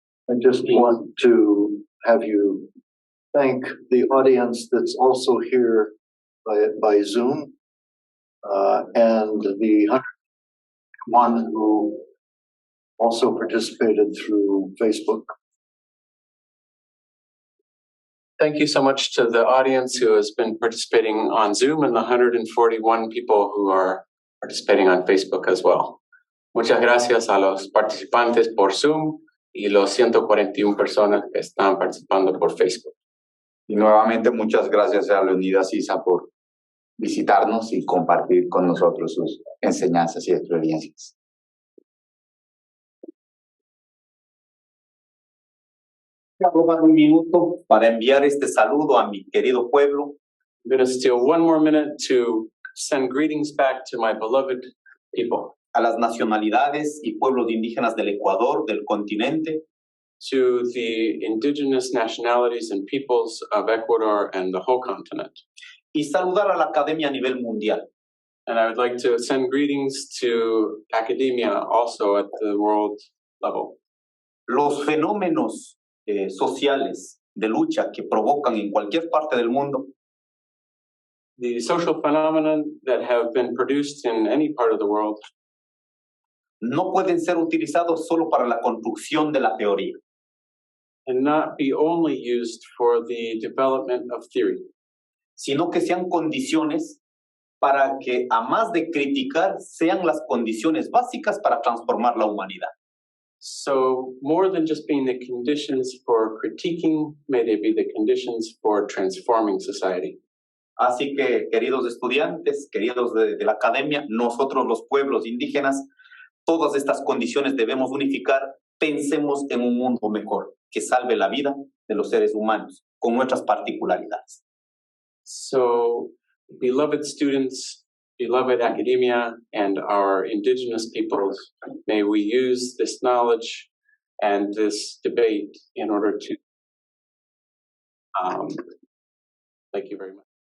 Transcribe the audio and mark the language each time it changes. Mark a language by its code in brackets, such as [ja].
[en] I just want to have you thank the audience that's also here by Zoom, and the one who also participated through Facebook. Thank you so much to the audience who has been participating on Zoom and the 141 people who are participating on Facebook as well. [es] Muchas gracias a los participantes por Zoom y los 141 personas que están participando por Facebook. Y nuevamente muchas gracias a Leonidas Isa por visitarnos y compartir con nosotros sus enseñanzas y experiencias. Voy a robar un minuto para enviar este saludo a mi querido pueblo. [en] I'm going to steal one more minute to send greetings back to my beloved people. [es] A las nacionalidades y pueblos indígenas del Ecuador, del continente, [en] to the indigenous nationalities and peoples of Ecuador and the whole continent. [es] y saludar a la academia a nivel mundial. [en] And I would like to send greetings to academia also at the world level. [es] Los fenómenos sociales de lucha que provocan en cualquier parte del mundo [en] The social phenomena that have been produced in any part of the world [es] no pueden ser utilizados solo para la construcción de la teoría, [en] and not be only used for the development of theory, [es] sino que sean condiciones para que, a más de criticar, sean las condiciones básicas para transformar la humanidad. [en] So more than just being the conditions for critiquing, may they be the conditions for transforming society. [es] Así que, queridos estudiantes, queridos de la academia, nosotros los pueblos indígenas, todas estas condiciones debemos unificar. Pensemos en un mundo mejor, que salve la vida de los seres humanos, con nuestras particularidades. [en] So, beloved students, beloved academia, and our indigenous peoples, may we use this knowledge and this debate in order to, thank you very much.